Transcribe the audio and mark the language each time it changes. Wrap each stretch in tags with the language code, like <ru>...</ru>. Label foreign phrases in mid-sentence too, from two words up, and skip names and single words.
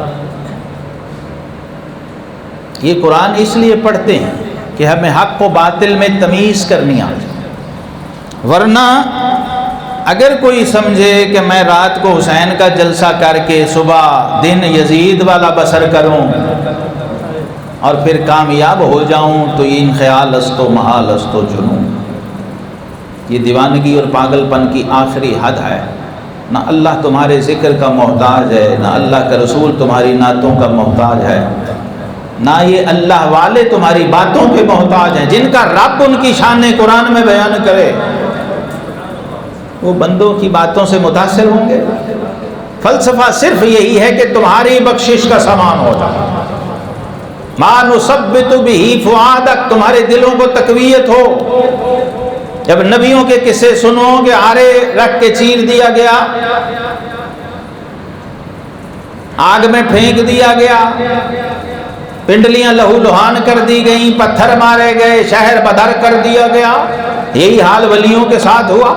<ur>یہ قرآن اس لیے پڑھتے ہیں کہ ہمیں حق و باطل میں تمیز کرنی آ جائے، ورنہ اگر کوئی سمجھے کہ میں رات کو حسین کا جلسہ کر کے صبح دن یزید والا بسر کروں اور پھر کامیاب ہو جاؤں تو</ur> <fa>ان خیال است و محال است و جنون،</fa> <ur>یہ دیوانگی اور پاگل پن کی آخری حد ہے۔ نہ اللہ تمہارے ذکر کا محتاج ہے، نہ اللہ کا رسول تمہاری نعتوں کا محتاج ہے۔ نہ یہ اللہ والے تمہاری باتوں کے محتاج ہیں، جن کا رب ان کی شان قرآن میں بیان کرے وہ بندوں کی باتوں سے متاثر ہوں گے۔ فلسفہ صرف یہی ہے کہ تمہاری بخشش کا سامان ہو جائے،</ur> <ar>ما نثبت بہ فؤادک،</ar> <ur>تمہارے دلوں کو تقویت ہو۔ جب نبیوں کے قصے سنو کہ آرے رکھ کے چیر دیا گیا، آگ میں پھینک دیا گیا، پنڈلیاں لہو لہان کر دی گئیں، پتھر مارے گئے، شہر بدر کر دیا گیا، یہی حال ولیوں کے ساتھ ہوا۔</ur>